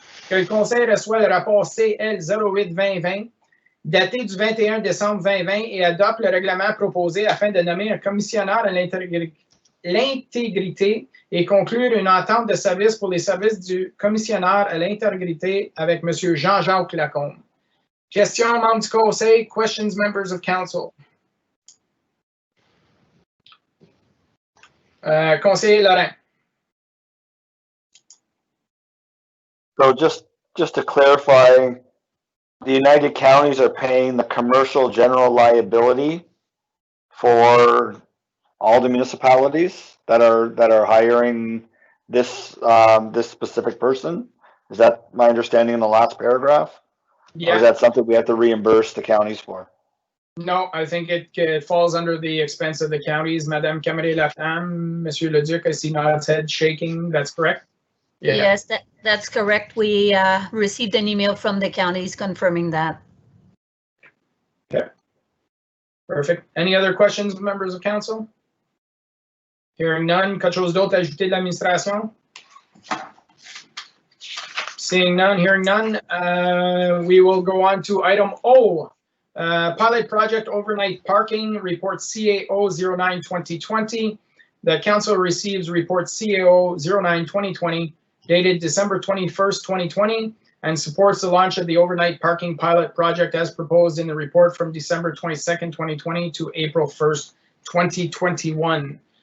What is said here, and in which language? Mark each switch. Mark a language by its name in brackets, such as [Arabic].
[French] Que le Conseil reçoit le rapport CL 08-2020, daté du 21 décembre 2020, et adopte le règlement proposé afin de nommer un commissionnaire à l'intégrité et conclure une entente de service pour les services du commissionnaire à l'intégrité avec M. Jean-Jacques Lacombe. Questions, membres du Conseil? [English] Questions, members of council? [French] Conseiller Laurent. [English] So just to clarify, the United Counties are paying the commercial general liability for all the municipalities that are hiring this this specific person. Is that my understanding in the last paragraph? Or is Yeah, that something we have to reimburse the counties for? no, I think it falls under the expense of the counties. Madame Camille-Laflamme, Monsieur Leduc, I see Nodd's head shaking. That's correct? Yeah. Yes, that's correct. We received an email from the counties confirming that. Okay. Perfect. Any other questions, members of council? Hearing none. [French] Quelque chose d'autre à ajouter de l'administration? [English] Seeing none, hearing none, we will go on to item O. Pilot project overnight parking, report CAO 09-2020. The council receives report CAO 09-2020 dated December 21st, 2020, and supports the launch of the overnight parking pilot project as proposed in the report from December 22nd, 2020 to April 1st, 2021.